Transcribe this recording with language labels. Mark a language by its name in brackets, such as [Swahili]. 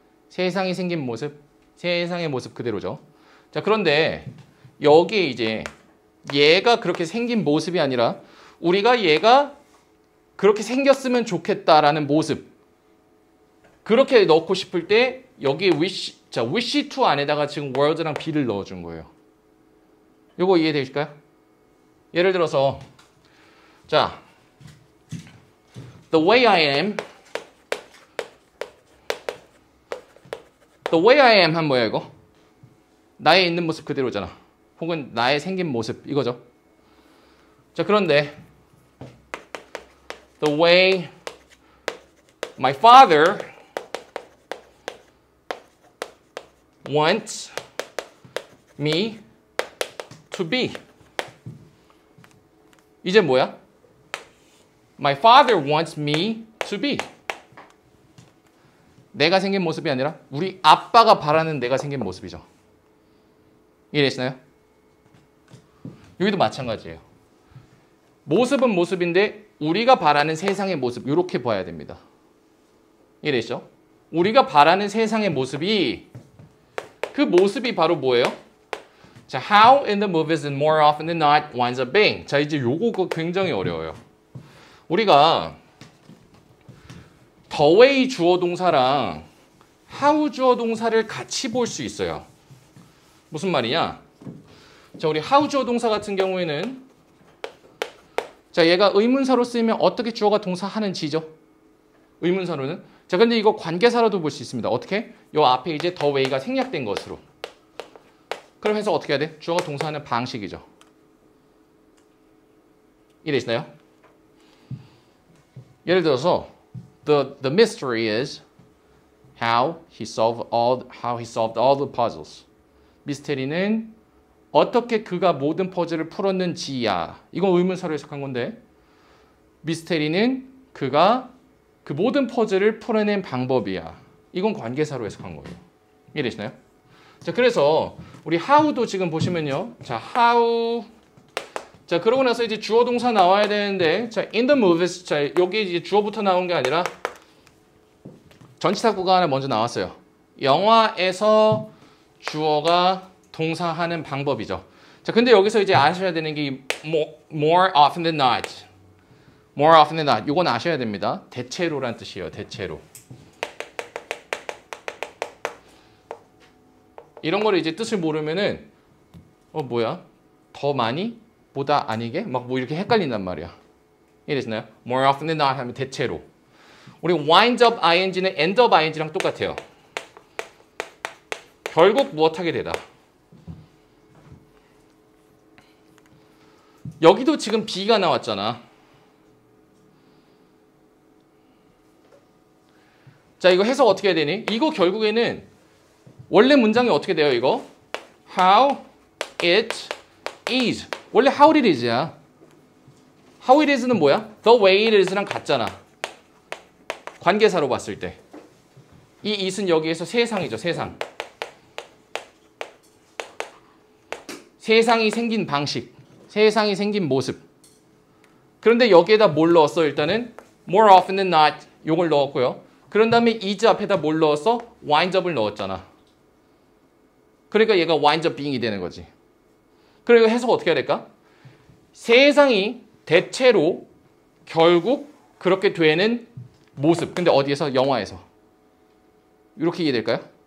[Korean] 세상이 생긴 모습, 세상의 모습 그대로죠. 자, 그런데 여기에 이제 얘가 그렇게 생긴 모습이 아니라 우리가 얘가 그렇게 생겼으면 좋겠다라는 모습. 그렇게 넣고 싶을 때 여기 wish, 자, wish to 안에다가 지금 world랑 be를 넣어준 거예요. 요거 이해되실까요? 예를 들어서 자, [English] the way I am, the way I am [Korean] 한 뭐야 이거? 나의 있는 모습 그대로잖아. 혹은 나의 생긴 모습 이거죠. 자, 그런데 [English] the way my father wants me to be. [Korean] 이제 뭐야? [English] My father wants me to be. [Korean] 내가 생긴 모습이 아니라 우리 아빠가 바라는 내가 생긴 모습이죠. 이해되시나요? 여기도 마찬가지예요. 모습은 모습인데 우리가 바라는 세상의 모습 이렇게 봐야 됩니다. 이해되시죠? 우리가 바라는 세상의 모습이 그 모습이 바로 뭐예요? [English] 자, how in the movies and more often than not winds up being. [Korean] 자, 이제 요거 굉장히 어려워요. 우리가 the way 주어 동사랑 how 주어 동사를 같이 볼 수 있어요. 무슨 말이냐? 자, 우리 how 주어 동사 같은 경우에는 자, 얘가 의문사로 쓰이면 어떻게 주어가 동사 하는지죠? 의문사로는. 자, 근데 이거 관계사로도 볼 수 있습니다. 어떻게? 요 앞에 이제 the way가 생략된 것으로. 그럼 해서 어떻게 해야 돼? 주어가 동사하는 방식이죠. 이해되시나요? 예를 들어서 [English] the mystery is how he solved all the puzzles. [Korean] 미스테리는 어떻게 그가 모든 퍼즐을 풀었는지야. 이건 의문사로 해석한 건데 미스테리는 그가 그 모든 퍼즐을 풀어낸 방법이야. 이건 관계사로 해석한 거예요. 이해되시나요? 자, 그래서 우리 how도 지금 보시면요. [English] 자, how. [Korean] 자, 그러고 나서 이제 주어 동사 나와야 되는데, 자, [English] in the movies. [Korean] 자, 여기 이제 주어부터 나온 게 아니라 전치사구가 하나 먼저 나왔어요. 영화에서 주어가 동사하는 방법이죠. 자, 근데 여기서 이제 아셔야 되는 게 [English] more often than not. more often than not. [Korean] 이건 아셔야 됩니다. 대체로란 뜻이에요. 대체로. 이런 거를 이제 뜻을 모르면은 뭐야? 더 많이? 보다 아니게? 막 뭐 이렇게 헷갈린단 말이야. 이해되시나요? [English] more often than not [Korean] 하면 대체로. 우리 wind up ing는 end up ing랑 똑같아요. 결국 무엇하게 되다. 여기도 지금 be가 나왔잖아. 자, 이거 해석 어떻게 해야 되니? 이거 결국에는 원래 문장이 어떻게 돼요, 이거? [English] How it is. [Korean] 원래 [English] how it is [Korean] 야. how it is는 뭐야? [English] the way it is랑 [Korean] 같잖아. 관계사로 봤을 때. 이 it은 여기에서 세상이죠, 세상. 세상이 생긴 방식. 세상이 생긴 모습. 그런데 여기에다 뭘 넣었어? 일단은 [English] more often than not [Korean] 요걸 넣었고요. 그런 다음에 is 앞에다 뭘 넣었어? winds up을 넣었잖아. 그러니까 얘가 [English] winds up being [Korean] 이 되는 거지. 그리고 해석 어떻게 해야 될까? 세상이 대체로 결국 그렇게 되는 모습. 근데 어디에서? 영화에서. 이렇게 이해될까요?